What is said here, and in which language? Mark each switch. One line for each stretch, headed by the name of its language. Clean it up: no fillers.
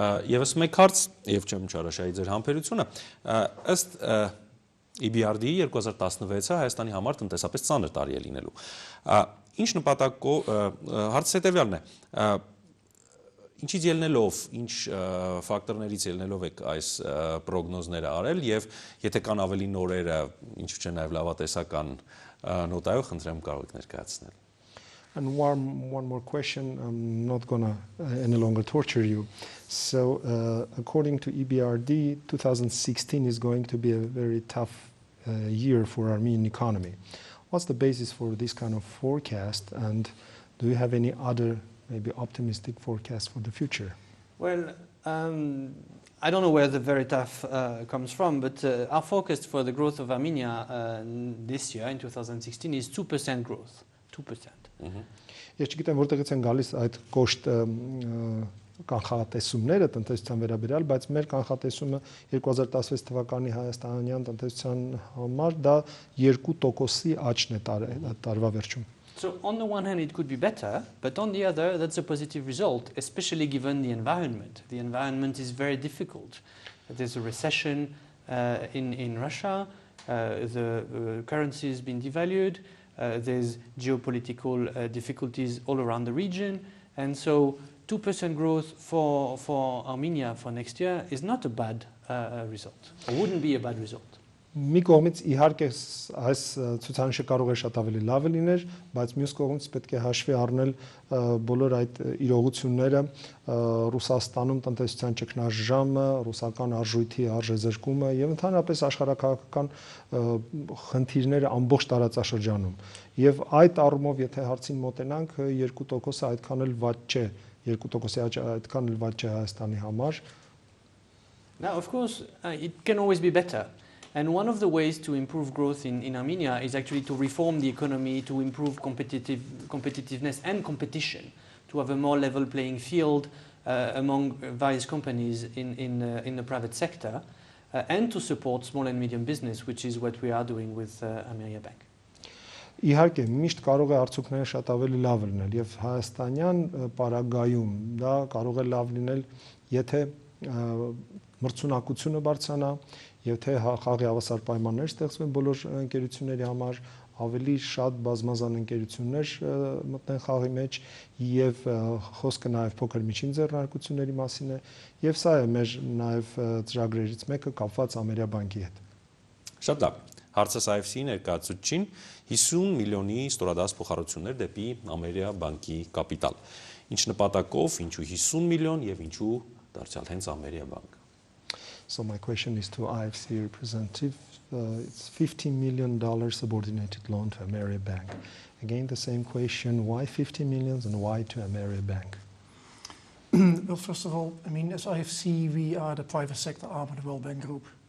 Armenian: Եվս մեկ հարց, եւ չեմ չարաշայի ձեր համբերությունը, ըստ EBRD 2016-ը Հայաստանի համար տնտեսապես ծանր տարի է լինելու։ Ինչ նպատակով հարցը հետեւյալն է։ Ինչից ելնելով, ինչ ֆակտորներից ելնելով եք այս պրոգնոզները արել եւ եթե կան ավելի նորերը, ինչու՞ չէ նաեւ լավատեսական նոտայով խնդրեմ կարող եք ներկայացնել։
English: And one more question, I'm not gonna any longer torture you. So according to EBRD, 2016 is going to be a very tough year for Armenian economy. What's the basis for this kind of forecast, and do you have any other maybe optimistic forecast for the future? Well, I don't know where the very tough comes from, but our forecast for the growth of Armenia this year in 2016 is 2% growth. 2%.
Armenian: Ես չգիտեմ որտեղից են գալիս այդ կոշտ կանխատեսումները տնտեսության վերաբերյալ, բայց մեր կանխատեսումը 2016 թվականի հայաստանյան տնտեսության համար դա 2%-ի աճն է տարվա վերջում։
English: So on the one hand it could be better, but on the other that's a positive result, especially given the environment. The environment is very difficult. There's a recession in Russia, the currency has been devalued, there's geopolitical difficulties all around the region, and so 2% growth for Armenia for next year is not a bad result, or wouldn't be a bad result.
Armenian: Մի կողմից իհարկե այս ցուցանիշը կարող է շատ ավելի լավ լիներ, բայց մյուս կողմից պետք է հաշվի առնել բոլոր այդ իրողությունները, Ռուսաստանում տնտեսության ճգնաժամը, ռուսական արժույթի արժեզրկումը եւ ընդհանրապես աշխարհակաղակական խնդիրները ամբողջ տարածաշրջանում։ Եվ այդ առումով եթե հարցին մոտենանք 2%-ը այդքան էլ վատ չէ, 2%-ի աճը այդքան էլ վատ չէ Հայաստանի համար։
English: Now of course it can always be better. And one of the ways to improve growth in Armenia is actually to reform the economy, to improve competitiveness and competition, to have a more level playing field among various companies in the private sector, and to support small and medium business, which is what we are doing with Ameriabank.
Armenian: Իհարկե, միշտ կարող է արդյունքները շատ ավելի լավ լինել եւ հայաստանյան պարագայում դա կարող է լավ լինել, եթե մրցունակությունը բարձրանա, եւ թե խաղի հավասար պայմաններ ստեղծվեն բոլոր ընկերությունների համար, ավելի շատ բազմազան ընկերություններ մտնեն խաղի մեջ եւ խոսքը նաեւ փոքր միջին ձեռնարկությունների մասին է եւ սա է մեր նաեւ ծրագրերից մեկը կապված Ameriabank-ի հետ։ Շատ լավ։ Հարցս IFC-ի ներկայացուցչին 50 միլիոնի ստորադաս փոխառություններ դեպի Ameriabank-ի կապիտալ։ Ինչ նպատակով, ինչու 50 միլիոն եւ ինչու դարձյալ հենց Ameriabank։
English: So my question is to IFC representative. It's $50 million subordinated loan to Ameriabank. Again, the same question, why 50 millions and why to Ameriabank? Well, first of all, I mean, as IFC, we are the private sector arm of the World Bank Group.